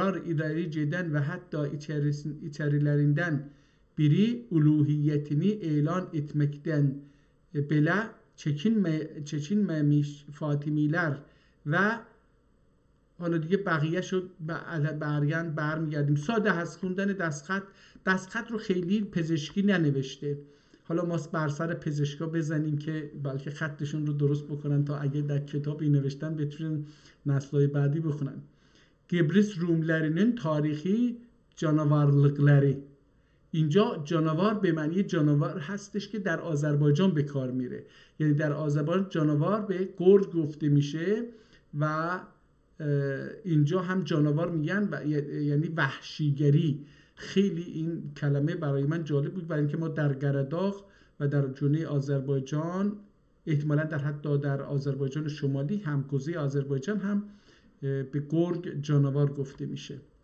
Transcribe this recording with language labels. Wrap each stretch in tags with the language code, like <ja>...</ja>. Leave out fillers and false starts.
<tr>ileri giden ve hatta içerilerinden biri uluhiyetini ilan etmekten bile çekinmemiş Fatimiler</tr> <fa>و حالا دیگه بقیه شد برمیگردیم. ساده هست خوندن دستخط رو خیلی پزشکی ننوشته. حالا ما بر سر پزشکا بزنیم که بلکه خطشون رو درست بکنن تا اگه در کتابی نوشتن بتونن نسل‌های بعدی بخونن.</fa> <tr>Gebris Rumlerinin tarihi canavarlıkları.</tr> <fa>اینجا جانوار به معنی جانور هستش که در آذربایجان به کار میره، یعنی در آذربایجان جانوار به گرگ گفته میشه و اینجا هم جانوار میگن و یعنی وحشیگری. خیلی این کلمه برای من جالب بود، برای اینکه ما در قرداغ و در جنوب آذربایجان، احتمالاً حتی در آذربایجان شمالی همگوزه آذربایجان هم به گرگ جانوار گفته میشه.</fa>